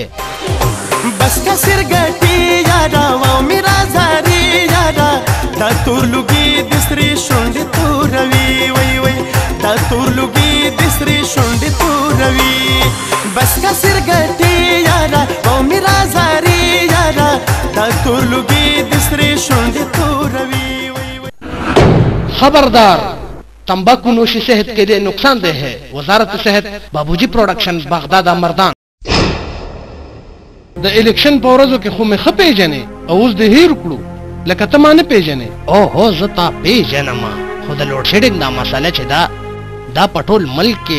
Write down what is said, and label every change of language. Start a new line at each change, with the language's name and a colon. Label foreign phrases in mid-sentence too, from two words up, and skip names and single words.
Pashto: بس کا سرګټي یارا و میرا زاري یارا دا تور لوګي د سری شونډې توروي، وای وای دا تور لوګي د سری شونډې توروي. بس کا سرګټي یارا و میرا زاري یارا دا تور لوګي د سری شونډې توروي، وای وای.
Urdu: خبردار تمباکو نوشی صحت کے لیے نقصان دہ ہے.
Pashto: وزارت صحت بابوجی پروڈکشن بغداد مردان. د الیکشن په ورځو کې خو مې ښه پیژنې او اوس دې هیر کړو لکه ته ما نه پیژنې. اوهو زه تا پیژنم، خو د
English: load shedding
Pashto: دا مسله چې دا په ټول ملک کې